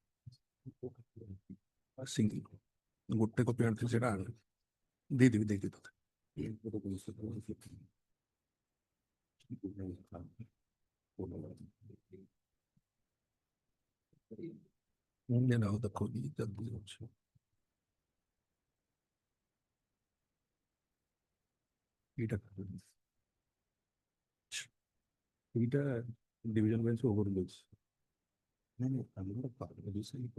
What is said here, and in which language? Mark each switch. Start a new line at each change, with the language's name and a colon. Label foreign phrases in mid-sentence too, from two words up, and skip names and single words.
Odia: ସିଙ୍ଗଲ ଗୋଟେ କପି ଆଣିଥିଲି ସେଟା ଦେଇଦେବି ତତେ ଆଉ ଦେଖ ଏଇଟା
English: division bench overloads. No, I'm not a part of this.